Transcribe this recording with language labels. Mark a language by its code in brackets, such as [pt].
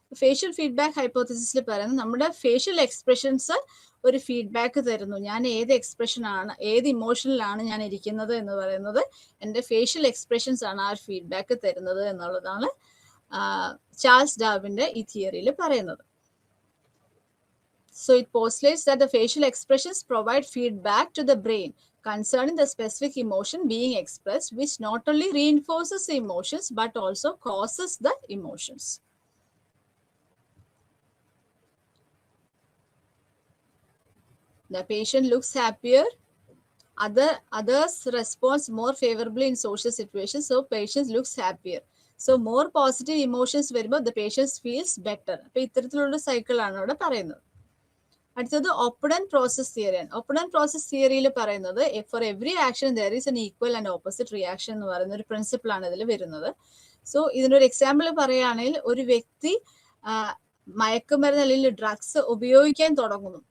[ml] Facial feedback ഹൈപ്പോത്തസിസിൽ പറയുന്നത് നമ്മുടെ facial expressions ഒരു ഫീഡ്ബാക്ക് തരുന്നു, ഞാൻ ഏത് എക്സ്പ്രഷനാണ്, ഏത് ഇമോഷനിലാണ് ഞാൻ ഇരിക്കുന്നത് എന്ന് പറയുന്നത് എൻ്റെ ഫേഷ്യൽ എക്സ്പ്രഷൻസ് ആണ് ആ ഒരു ഫീഡ്ബാക്ക് തരുന്നത് എന്നുള്ളതാണ് ചാൾസ് ഡാർവിന്റെ ഈ തിയറിയിൽ പറയുന്നത്. [en] So it postulates that the facial expressions provide feedback to the brain concerning the specific emotion being expressed, which not only reinforces the emotions but also causes the emotions. The patient looks happier. Others respond more favorably in social situations. So patients looks happier. So more positive emotions [ml] വരുമ്പോൾ [en] the patient feels better. [ml] അപ്പോൾ ഇത്തരത്തിലുള്ള cycle ആണ് ഇവിടെ പറയുന്നത്. അടുത്തത് open process തിയറിയാണ്. Open process തിയറിയിൽ പറയുന്നത് [en] for every action there is an equal and opposite reaction [ml] എന്ന് പറയുന്ന ഒരു പ്രിൻസിപ്പിൾ ആണ് ഇതിൽ വരുന്നത്. സോ ഇതിനൊരു എക്സാമ്പിൾ പറയുകയാണെങ്കിൽ ഒരു വ്യക്തി മയക്കുമരുന്ന് അല്ലെങ്കിൽ ഡ്രഗ്സ് ഉപയോഗിക്കാൻ തുടങ്ങുന്നു.